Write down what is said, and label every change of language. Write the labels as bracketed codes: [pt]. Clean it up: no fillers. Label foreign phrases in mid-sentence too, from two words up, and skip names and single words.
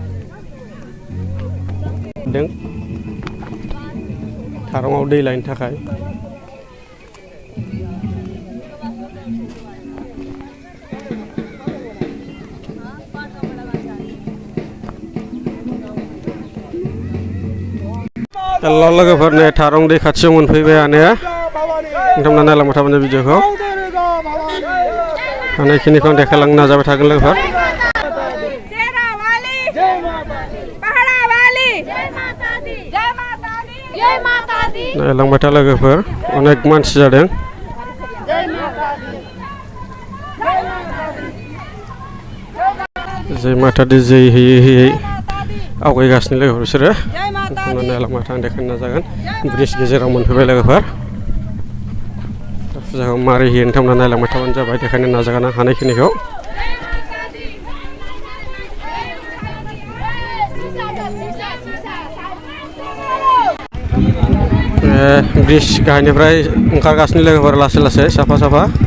[brx] थारंआव दै लायनो थाखाय हेलो लोगोफोर नै थारं दै खाथियाव मोनफैबायानो नोंथांमोना नायलांबाय थाबानो भिडिअखौ हानायखिनिखौ आं देखायलांनो नाजाबाय थागोन लोगोफोर नायलांबाय था लोगोफोर अनेक मानसि जादों [hi] जय माता दी [brx] जय होयै होयै आवगायगासिनो लोगोफोर बिसोरो नायलांबाय था आं देखायनो नाजागोन ब्रिज गेजेराव मोनफैबाय लोगोफोर फुजाखौ मारै होयो नोंथांमोना नायलांबाय थाबानो जाबाय देखायनो नाजागोन आं हानायखिनिखौ ब्रिज गाहायनिफ्राय ओंखारगासिनो लोगोफोर लासै लासै साफा साफा